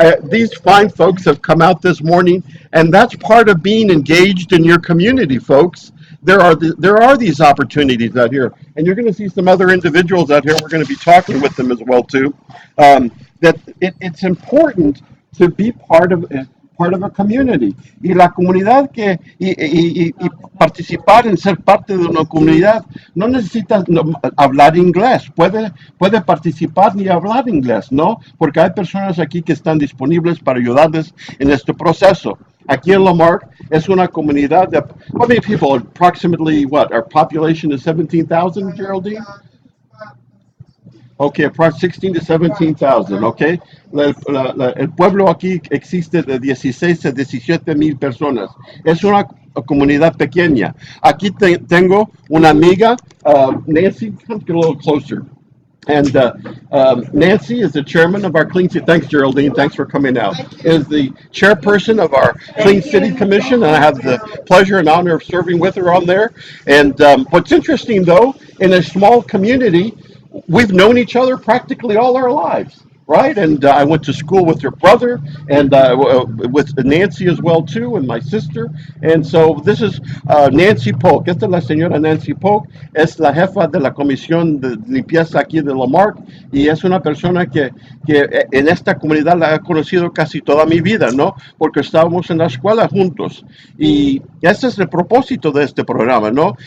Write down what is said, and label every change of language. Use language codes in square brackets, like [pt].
[en] These fine folks have come out this morning, and that's part of being engaged in your community, folks. There are these opportunities out here, and you're going to see some other individuals out here. We're going to be talking with them as well too. It's important to be part of a community [es] y la comunidad y participar en ser parte de una comunidad no necesitas hablar inglés, puede participar ni hablar inglés, ¿no? Porque hay personas aquí que están disponibles para ayudarles en este proceso. Aquí en Lamarck es una comunidad de, [en] how many people, approximately what, our population is 17,000, Geraldine? Okay, approximately 16 to 17,000, okay. [es] El pueblo aquí existe de 16 a 17,000 personas. Es una comunidad pequeña. Aquí tengo una amiga, [en] Nancy, come get a little closer. And Nancy is the chairman of our Clean City. Thanks, Geraldine. Thanks for coming out. Is the chairperson of our Clean City Commission, and I have the pleasure and honor of serving with her on there. And what's interesting, though, in a small community, we've known each other practically all our lives, right? And I went to school with her brother, and with Nancy as well too, and my sister. And so this is Nancy Polk. [es] Esta es la señora Nancy Polk, es la jefa de la comisión de limpieza aquí de Lamarck y es una persona que en esta comunidad la he conocido casi toda mi vida, ¿no? Porque estábamos en la escuela juntos. Y ese es el propósito de este programa, ¿no?